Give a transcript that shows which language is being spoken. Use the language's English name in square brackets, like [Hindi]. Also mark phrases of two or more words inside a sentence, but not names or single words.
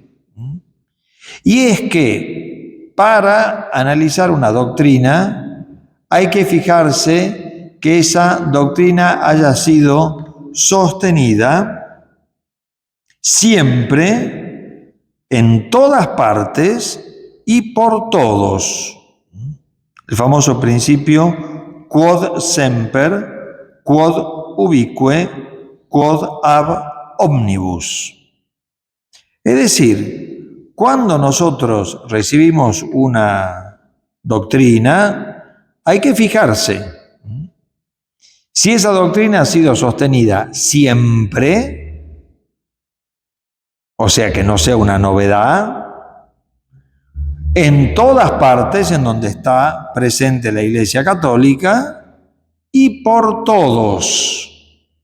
[Spanish] Y es que para analizar una doctrina hay que fijarse que esa doctrina haya sido sostenida siempre, en todas partes y por todos. El famoso principio [Latin] quod semper, quod ubique, quod ab omnibus. [Spanish] Es decir, cuando nosotros recibimos una doctrina, hay que fijarse si esa doctrina ha sido sostenida siempre, o sea que no sea una novedad, en todas partes en donde está presente la Iglesia Católica y por todos.